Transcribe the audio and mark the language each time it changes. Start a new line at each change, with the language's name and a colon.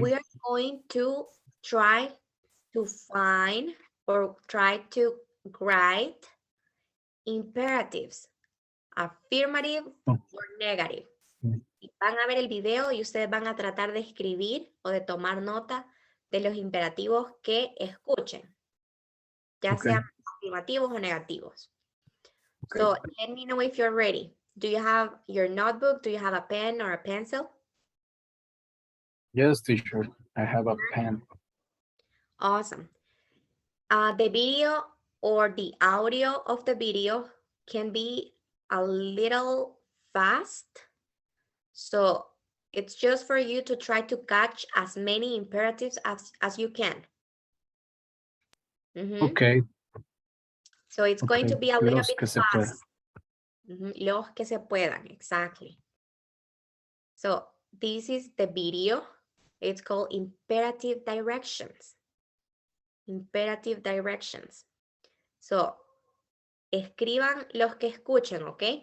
English: we are going to try to find or try to write imperatives, affirmative or negative.
Spanish: Van a ver el video y ustedes van a tratar de escribir o de tomar nota de los imperativos que escuchen, ya
English: Okay.
Spanish: sean afirmativos o negativos.
English: Okay. So let me know if you're ready. Do you have your notebook? Do you have a pen or a pencil? Yes, teacher. I have a pen. Awesome. The video or the audio of the video can be a little fast. So it's just for you to try to catch as many imperatives as you can. Okay. So it's going to be a little
Spanish: Los
English: bit
Spanish: que se pueda.
English: fast.
Spanish: Los que se puedan,
English: exactly. So this is the video. It's called imperative directions. Imperative directions.
Spanish: So, escriban los que escuchen, ¿ok?